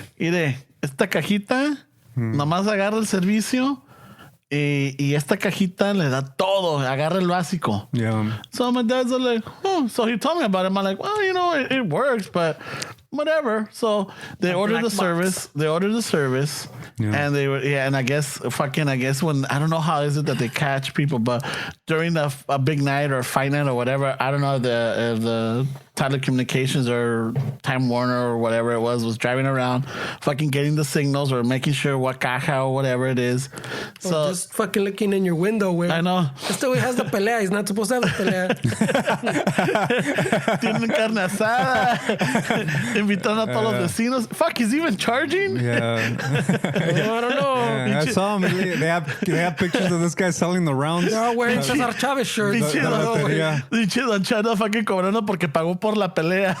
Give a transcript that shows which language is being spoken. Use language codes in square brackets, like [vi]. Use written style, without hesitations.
[es] Mire, esta cajita, nomás agarra el servicio, Y esta cajita le da todo, agarra el básico. [en] Yeah. So my dad's like, oh. So he told me about it. I'm like, well, you know, it works, but whatever. So they ordered the service. They ordered the service. Yeah. And they were, and I guess when, I don't know how is it that they catch people, but during a big night or fight night or whatever, I don't know if the telecommunications or Time Warner or whatever it was driving around, fucking getting the signals or making sure what caja or whatever it is. So or just fucking looking in your window, güey. I know. [es] Este güey [en] has the pelea. He's not supposed to have the pelea. [es] Tienen carne asada. Invitando a todos los vecinos. [en] Fuck, he's even charging? Yeah. I don't know. Yeah, I saw him. They have pictures of this guy selling the rounds. They're all wearing Cesar Chavez shirts. [es] Pinche Don Chano fucking cobrando porque pagó por la pelea.